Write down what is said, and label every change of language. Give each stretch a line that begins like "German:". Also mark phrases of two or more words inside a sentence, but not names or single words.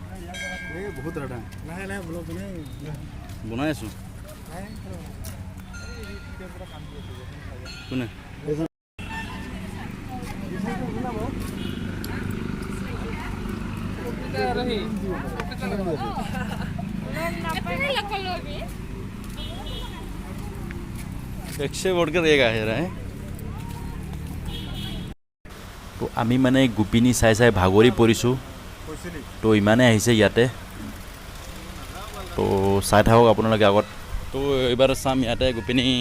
Assamese: বহুত ৰাধা লাহে লাহে ব্লগ বনাই আছো কোনে
Hindi: एक से बढ़कर एक आ रहा है
Assamese: তো আমি মানে গোপিনী চাই চাই ভাগৰি পৰিছোঁ তো ইমানে আহিছে ইয়াতে তো চাই থাকক আপোনালোকে আগত তো এইবাৰ চাম ইয়াতে গোপিনী